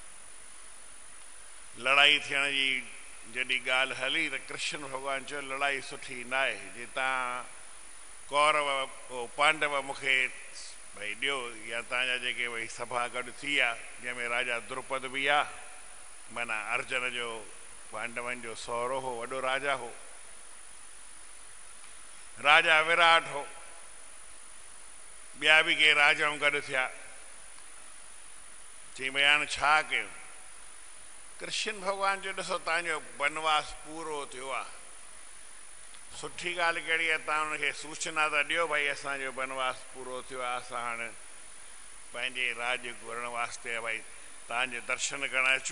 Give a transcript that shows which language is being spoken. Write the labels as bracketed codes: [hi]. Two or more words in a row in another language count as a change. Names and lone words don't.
[sd] लड़ाई थियण जी जॾहिं ॻाल्हि हली त कृष्ण भॻवानु चयो लड़ाई सुठी न आहे, जे तव्हां कौरव पांडव मूंखे भई ॾियो, या तव्हांजा जेके भई सभा गॾु थी आहे, जंहिंमें राजा द्रुपद बि आहे, माना अर्जुन जो पांडवनि जो सहुरो हो, वॾो राजा हो, राजा विराट हो, ॿिया बि के राजाऊं गॾु थिया। चई भई हाणे छा कयूं? कृष्ण भॻवानु जो ॾिसो तव्हांजो वनवास पूरो थियो आहे, सुठी ॻाल्हि कहिड़ी आहे, तव्हां हुनखे सूचना त ॾियो भई असांजो वनवास पूरो थियो आहे, असां हाणे पंहिंजे राज घुरण वास्ते भई तव्हांजे दर्शन करणु अचूं।